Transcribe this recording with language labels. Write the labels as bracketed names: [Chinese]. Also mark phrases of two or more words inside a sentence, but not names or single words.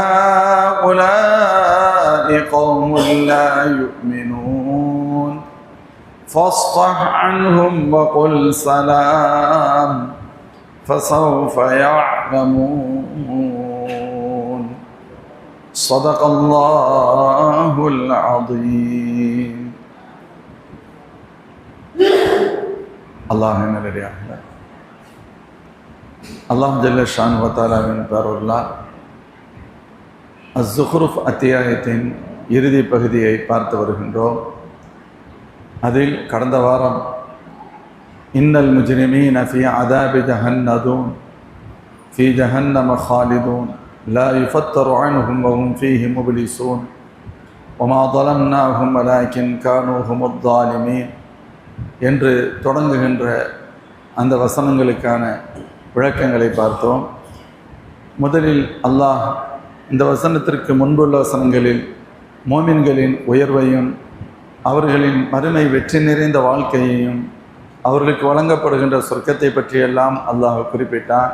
[Arabic] هؤلاء قوم لا يؤمنون فاصفح عنهم وقل سلام فسوف يعلمون صدق الله العظيم. [Tamil] அல்லாஹ் நல்லடியாக [Arabic] الله جل شأنه و تعالى [Tamil] பெயரால் அஸ்-ஸுக்ரூஃப் அத்தியாயத்தின் இறுதி பகுதியை பார்த்து வருகின்றோம். [Arabic] அதில் கடந்த வாரம் إن المجرمين في عذاب جهنم في جهنم خالدون لا يفتر عنهم وهم فيه مبلسون وما ظلمناهم ولكن كانوا هم الظالمين [Tamil] என்று தொடங்குகின்ற அந்த வசனங்களுக்கான விளக்கங்களை பார்த்தோம். முதலில் அல்லாஹ் இந்த வசனத்திற்கு முன்புள்ள வசனங்களில் மோமின்களின் உயர்வையும் அவர்களின் மறுமை வெற்றி நிறைந்த வாழ்க்கையையும் அவர்களுக்கு வழங்கப்படுகின்ற சொர்க்கத்தை பற்றியெல்லாம் அல்லாஹ் குறிப்பிட்டார்.